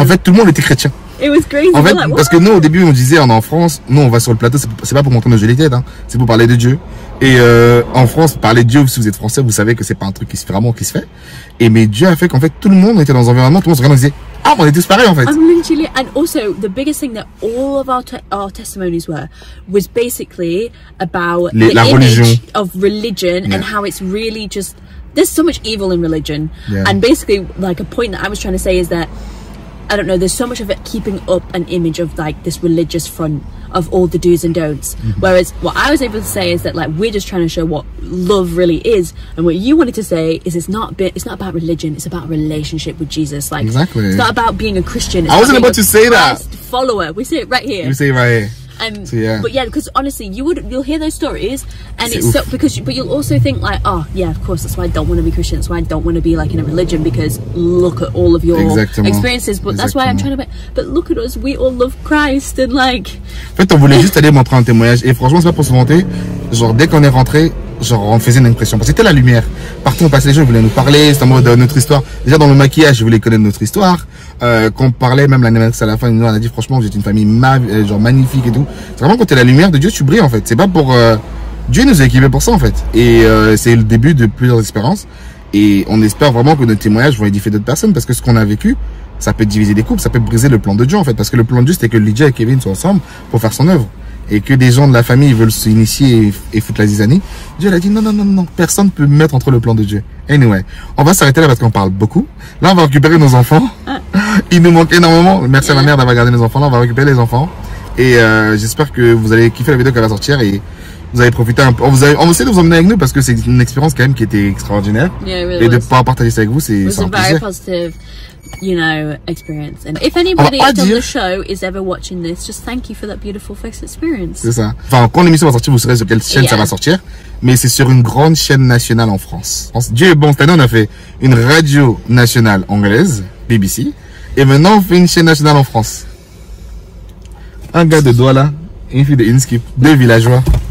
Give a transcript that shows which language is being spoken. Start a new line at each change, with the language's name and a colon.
French: En fait, tout le monde était chrétien.
English: It was crazy.
French: En fait, parce que nous, au début, on disait, on est en France, nous, on va sur le plateau, c'est pas pour montrer nos jolies têtes, hein. C'est pour parler de Dieu. Et, en France, parler de Dieu, si vous êtes français, vous savez que c'est pas un truc qui se fait. Et, mais Dieu a fait qu'en fait, tout le monde était dans un environnement, tout le monde se regardait et disait, ah, on est tous pareils, en fait.
English: Literally, and also, the biggest thing that all of our testimonies was basically about the image of religion and how it's really just, there's so much evil in religion. And basically, like, a point that I was trying to say is that, I don't know, there's so much of it keeping up an image of like this religious front of all the do's and don'ts. Whereas what I was able to say is that like we're just trying to show what love really is, and what you wanted to say is it's not about religion, it's about a relationship with Jesus. Like exactly. It's not about being a Christian. I wasn't about to say that. Follower. We say it right here. You say it right here. So, but yeah, because honestly, you'll hear those stories, and it's so but you'll also think like, oh yeah, of course, that's why I don't want to be Christian. That's why I don't want to be like in a religion, because look at all of your experiences. But that's why I'm trying to. But look at us, we all love Christ, and like.
French: En fait, on voulait juste aller montrer un témoignage, et franchement, c'est pas pour se vanter. Genre dès qu'on est rentré, genre on faisait une impression, parce que c'était la lumière. Partout on passait, les gens voulaient nous parler, c'était en mode notre histoire. Déjà dans le maquillage, je voulais connaître notre histoire. Quand on parlait, même l'animatrice à la fin, elle a dit franchement, vous êtes une famille genre magnifique et tout. C'est vraiment quand t'es la lumière de Dieu, tu brilles en fait. C'est pas pour Dieu nous a équipés pour ça en fait. Et c'est le début de plusieurs expériences. Et on espère vraiment que nos témoignages vont édifier d'autres personnes, parce que ce qu'on a vécu, ça peut diviser des couples, ça peut briser le plan de Dieu en fait. Parce que le plan de Dieu, c'était que Lydia et Kevin soient ensemble pour faire son œuvre. et que des gens de la famille veulent s'initier et foutre la zizanie, Dieu l'a dit non, non, non, non, personne ne peut me mettre entre le plan de Dieu. Anyway, on va s'arrêter là parce qu'on parle beaucoup. Là, on va récupérer nos enfants. Il nous manque énormément. Merci à ma mère d'avoir gardé nos enfants. Là, on va récupérer les enfants. Et j'espère que vous allez kiffer la vidéo qui va sortir et vous allez profiter un peu. On va essayer de vous emmener avec nous parce que c'est une expérience quand même qui était extraordinaire.
English: Really
French: et de pouvoir partager ça avec vous, c'est un plaisir.
English: Positive, you know, experience. And if anybody on the show is ever watching this, just thank you for that beautiful first experience.
French: C'est ça. Enfin, quand l'émission va sortir, vous saurez sur quelle chaîne ça va sortir. Mais c'est sur une grande chaîne nationale en France. Dieu est bon, cette année on a fait une radio nationale anglaise, BBC. Et maintenant on fait une chaîne nationale en France. Un gars de Douala, une fille de Inskip, 2 villageois.